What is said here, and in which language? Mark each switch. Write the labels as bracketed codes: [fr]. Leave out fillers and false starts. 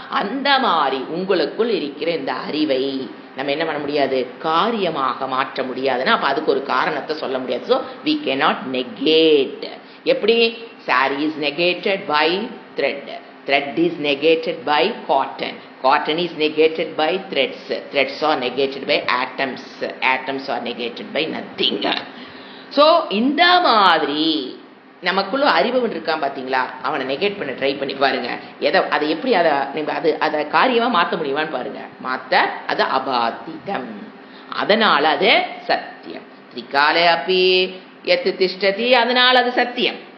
[ta] அந்த மாதிரி உங்களுக்குள் இருக்கிற இந்த அறிவை நம்ம என்ன பண்ண முடியாது, காரியமாக மாற்ற முடியாதுன்னா அப்போ அதுக்கு ஒரு காரணத்தை சொல்ல முடியாது. [en] So we cannot negate. [ta] எப்படி [en] Sari is negated by thread, thread is negated by cotton, cotton is negated by threads, threads are negated by atoms, atoms are negated by nothing. [ta] So இந்த மாதிரி நமக்குள்ள அறிவு இருக்கான் பார்த்தீங்களா, அவனை நெகேட் பண்ண try பண்ணி பாருங்க. அதை எப்படி அதை காரியமாக மாற்ற முடியுமான்னு பாருங்க. மாற்ற அது அபாதிதம், அதனால அது சத்தியம். [sa] திரிகாலே அப்பி எத்து திஷ்டதி, [ta] அதனால அது சத்தியம்.